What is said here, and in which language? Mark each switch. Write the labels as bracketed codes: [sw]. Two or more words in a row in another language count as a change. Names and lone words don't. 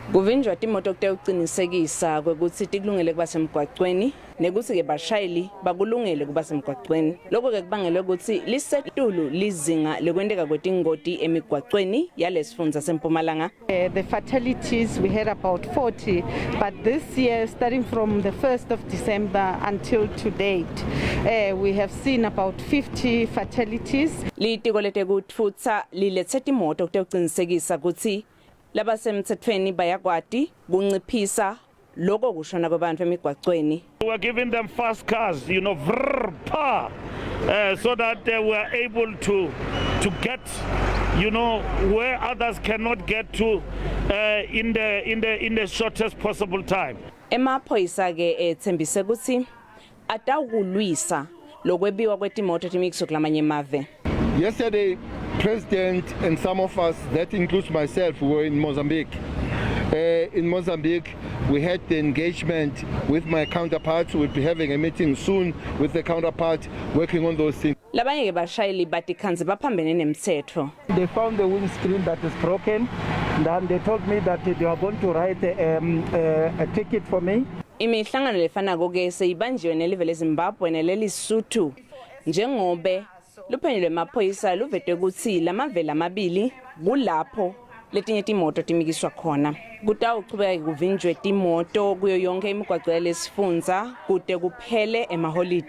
[ss] Kuvinjwa imoto ukuqinisekisa ukuthi tikulungele kuba semgwaqweni nekuthi ke bashayeli bakulungele kuba semgwaqweni. Lokho ke kubangela ukuthi lisetulu lizinga lekwendeka kwetingoti emigwaqweni yalesifundza seMpumalanga. [en] The fatalities we had about 40, but this year starting from the 1st of December until to date we have seen about 50 fatalities. [ss] Litiko letekutfutsa lilethe imoto ukuqinisekisa ukuthi laba semthethweni bayakwati kunciphisa lokho kushona kwabantu emigwaqweni. [en] We are giving them fast cars, so that we are able to get, where others cannot get to in the shortest possible time. [ss] Emapolisa ke ethembise ukuthi atawulwisa lokwebiwa kwetimoto timikiswa kulamanye emave. [en] Yesterday, President and some of us, that includes myself, were in Mozambique. In Mozambique, we had the engagement with my counterparts. We'll be having a meeting soon with the counterpart, working on those things. [ss] Labanye ke bashayeli batikhanze baphambene nemthetho. [en] They found the windscreen that is broken, and they told me that they are going to write a ticket for me. [ss] Imihlangano lefanako ke seyibanjiwe nelive leZimbabwe neleliSuthu njengobe luphenyo lwemaphoyisa luvete ukuthi lamavela amabili kulapho letinye timoto timikiswa khona. Kutawuchubeka kuvinjwe timoto kuyo yonke imigwaqo yalesifundza kude kuphele emaholidi.